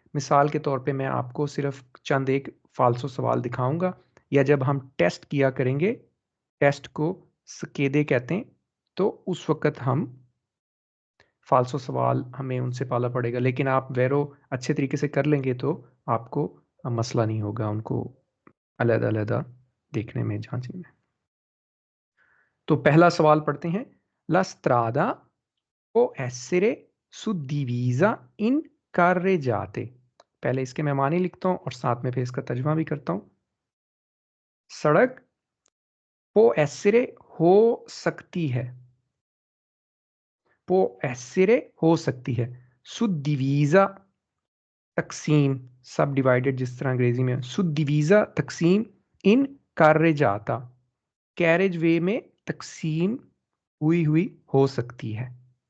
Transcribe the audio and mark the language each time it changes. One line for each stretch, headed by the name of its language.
Hindi: मिसाल के तौर पे मैं आपको सिर्फ चंद एक फालसो सवाल दिखाऊंगा, या जब हम टेस्ट किया करेंगे, टेस्ट को स्केदे कहते हैं, तो उस वक़्त हम फालसो सवाल हमें उनसे पाला पड़ेगा। लेकिन आप वेरो अच्छे तरीके से कर लेंगे तो आपको मसला नहीं होगा उनको अलग-अलग देखने में, जांचने में। तो पहला सवाल पढ़ते हैं।
Italian: La strada può essere suddivisa in carreggiate।
Hindi: पहले इसके मैं मानी लिखता हूँ और साथ में फिर इसका तर्जुमा भी करता हूँ। सड़क
Italian: può essere
Hindi: हो सकती है, può essere हो सकती है, suddivisa तकसीम, सब डिवाइडेड जिस तरह अंग्रेजी में, सुद्दिवीजा तकसीम, इन कार्य जाता कैरेज वे में तकसीम हुई हुई हो सकती है।